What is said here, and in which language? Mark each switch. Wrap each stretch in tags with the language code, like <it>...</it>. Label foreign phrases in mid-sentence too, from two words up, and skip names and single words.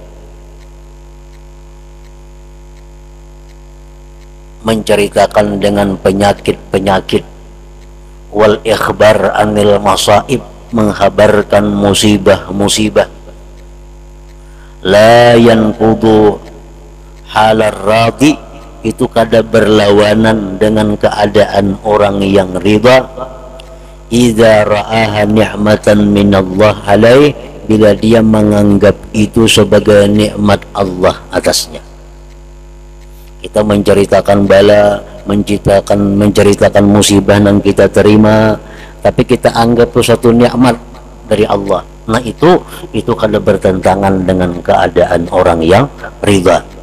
<bjn>menceritakan dengan penyakit-penyakit,</bjn> <ar>والإخبار عن المصائب,</ar> <bjn>menghabarkan musibah-musibah,</bjn> <ar>لا ينقض حال الراضي,</ar> <bjn>itu kada berlawanan dengan keadaan orang yang ridha.</bjn> <ar>إذا رآها نعمة من الله عليه,</ar> <bjn>bila dia menganggap itu sebagai nikmat Allah atasnya. Kita menceritakan bala, menceritakan musibah yang kita terima, tapi kita anggap itu satu nikmat dari Allah, nah itu kada bertentangan dengan keadaan orang yang ridha.</bjn>